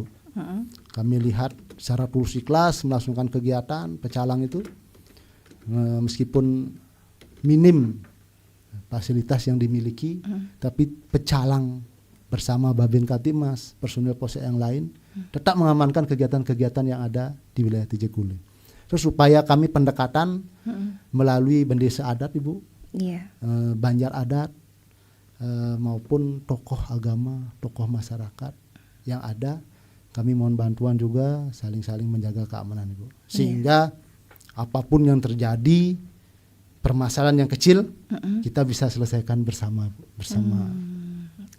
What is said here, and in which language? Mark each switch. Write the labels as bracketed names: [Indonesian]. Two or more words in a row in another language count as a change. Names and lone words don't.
[Indonesian] Kami lihat secara tulus ikhlas melaksanakan kegiatan pecalang itu, meskipun minim fasilitas yang dimiliki, tapi pecalang bersama Babin Kaptimas, personil Polsek yang lain tetap mengamankan kegiatan-kegiatan yang ada di wilayah Tejekule. Terus upaya kami pendekatan melalui bendesa adat Ibu, banjar adat, maupun tokoh agama, tokoh masyarakat yang ada, kami mohon bantuan juga saling-saling menjaga keamanan Ibu. Sehingga apapun yang terjadi, permasalahan yang kecil kita bisa selesaikan bersama.